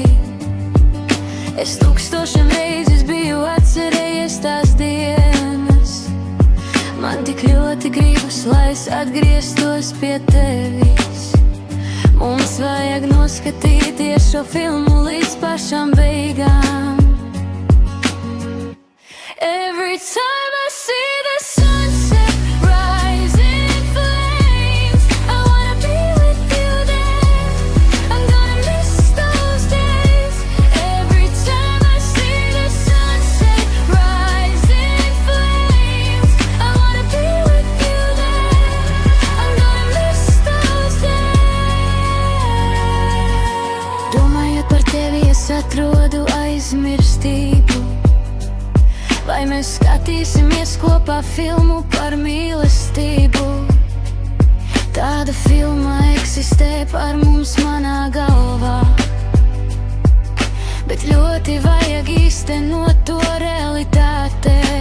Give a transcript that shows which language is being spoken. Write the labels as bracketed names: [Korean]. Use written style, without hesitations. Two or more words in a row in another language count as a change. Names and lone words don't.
[Latvian] Es tūkstošiem reizes biju atcerējies tās dienas. Man tik ļoti gribas, lai es atgrieztos pie tevis. Mums vajag noskatīties šo filmu līdz pašām beigām. [English] Every time I see the sunset rise in flames, I wanna be with you there. I'm gonna miss those days. Every time I see the sunset rise in flames, I wanna be with you there. I'm gonna miss those days. [Latvian] Domājot par tevi, es atrodu aizmirstību. Vai mēs skatīsimies kopā filmu par mīlestību? Tāda filma eksistē par mums manā galvā, bet ļoti vajag īstenot to realitātē.